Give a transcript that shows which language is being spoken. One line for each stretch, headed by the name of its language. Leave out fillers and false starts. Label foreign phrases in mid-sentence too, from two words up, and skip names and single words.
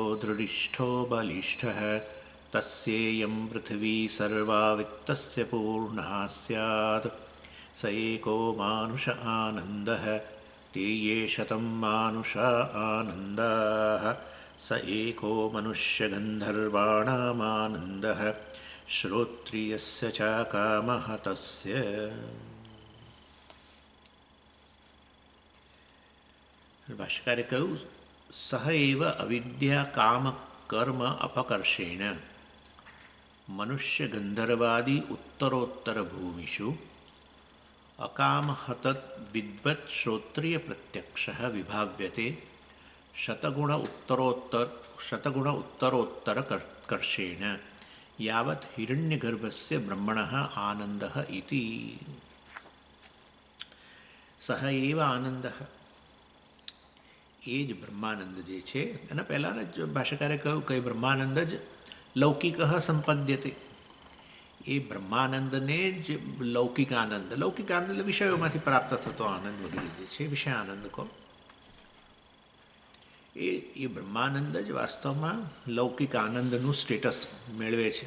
Sanskrit: दृढिष्ठो बलिष्ठः तस्येयं पृथिवी सर्वा वित्तस्य पूर्णा स्यात् स एको मानुष आनन्दः ते शतं मानुषा आनन्दाः स एको मनुष्यगन्धर्वाणामानन्दः श्रोत्रियस्य च कामः तस्य।
Gujarati: ભાષ્યકારે કહ્યું
Sanskrit: સહ એવ અવિદ્યા કામ કર્મ અપકર્ષેણ મનુષ્ય ગંધર્વાદિ ઉત્તરોત્તર ભૂમિષુ અકામહત વિદ્વત શ્રોત્રિય પ્રત્યક્ષ વિભાવ્યતે શતગુણ ઉત્તરોત્તર કર્ષેણ यावत् हिरण्यगर्भस्य ब्रह्मणः आनन्दः इति। सह एव आनंदः
Gujarati: એ જ બ્રહ્માનંદ જે છે એના પહેલાંના જ ભાષ્યકારે કહ્યું કે બ્રહ્માનંદ જ લૌકિક સંપદ્યતે, એ બ્રહ્માનંદને જ લૌકિક આનંદ એટલે વિષયોમાંથી પ્રાપ્ત થતો આનંદ વગેરે જે છે વિષય આનંદ કહો, એ બ્રહ્માનંદ જ વાસ્તવમાં લૌકિક આનંદનું સ્ટેટસ મેળવે છે.